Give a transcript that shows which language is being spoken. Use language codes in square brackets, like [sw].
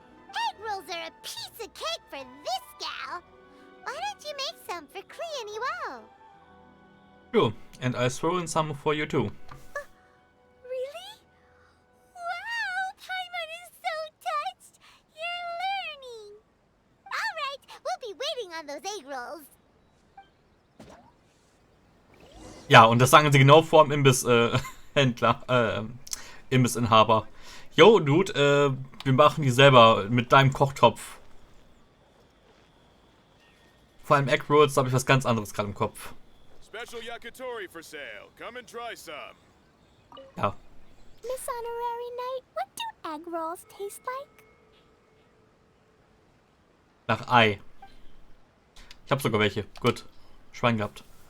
[en] Egg rolls are a piece of cake for this gal. Why don't you make some for Klee and Iwao? Sure, and I'll throw in some for you too. Really? Wow, Paimon is so touched. You're learning. All right, we'll be waiting on those egg rolls. [de] Ja, und das sagen sie genau vor dem Imbiss-Händler, Imbissinhaber. [en] Yo, Dude, [de] wir machen die selber mit deinem Kochtopf. Vor allem Egg Rolls, da habe ich was ganz anderes gerade im Kopf. [en] Special yakitori for sale. Come and try some. [de] Ja. [en] Miss Honorary Knight, what do egg rolls taste like? [de] Nach Ei. Ich habe sogar welche. Gut. Schwein gehabt.